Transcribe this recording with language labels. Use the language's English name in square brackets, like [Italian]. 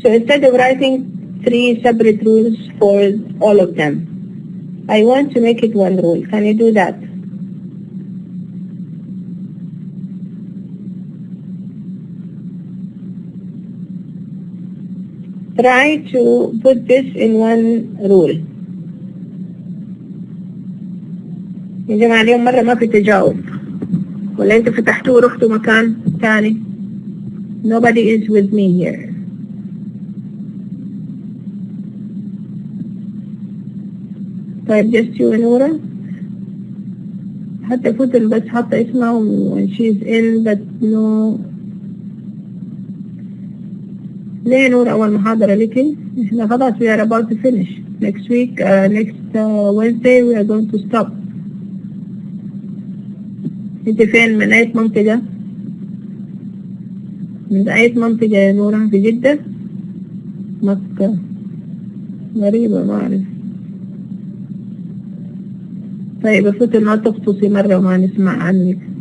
[English] So instead of writing 3 separate rules for all of them, I want to make it one rule. Can you do that? Try to put this in one rule. [Arabic] يا جماعة اليوم مرة ما في تجاوب. ولا أنت فتحتوا ورحتوا مكان ثاني. [English] Nobody is with me here. [Arabic] طيب [English] just you [Arabic] ونورة. حتى فتن بس حاطة اسمها [English] when she's in but no. [Arabic] ليه نور أول محاضرة لكي؟ إحنا خلاص [English] we are about to finish. Next week, next Wednesday we are going to stop. [Arabic] أنت فين من أي منطقة؟ من أي منطقة يا نورة؟ في جدة؟ مكة. غريبة ما أعرف. طيب أفوت ما تختصي مرة وما نسمع عنك.